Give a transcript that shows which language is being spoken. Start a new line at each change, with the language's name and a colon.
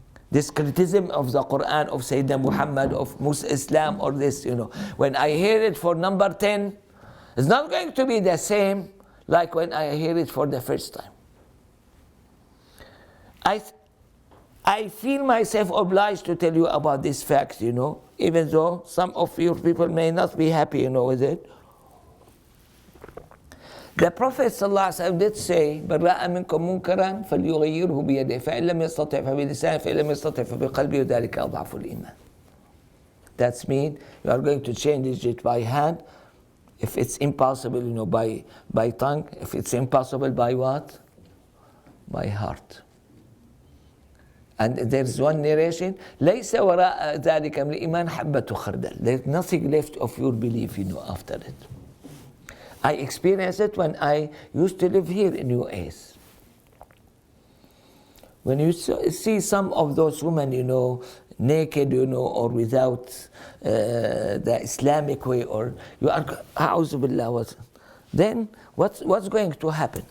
English: This criticism of the Quran, of Sayyidina Muhammad, of Islam, or this, when I hear it for number 10, it's not going to be the same like when I hear it for the first time. I feel myself obliged to tell you about this fact, even though some of your people may not be happy, with it. The Prophet ﷺ did say,
Arabic: من رأى منكم منكرا فليغيره بيده فإن لم يستطع فبلسانه فإن لم يستطع فبقلبه وذلك أضعف الإيمان.
English: That means you are going to change it by hand. If it's impossible, by tongue. If it's impossible, by what? By heart. And there's one narration,
Arabic: ليس وراء ذلك من الإيمان حبة خردل.
English: There's nothing left of your belief, after it. I experienced it when I used to live here in US. When you see some of those women, naked, or without the Islamic way, or you are,
Arabic: a'udhu billah,
English: then what's going to happen?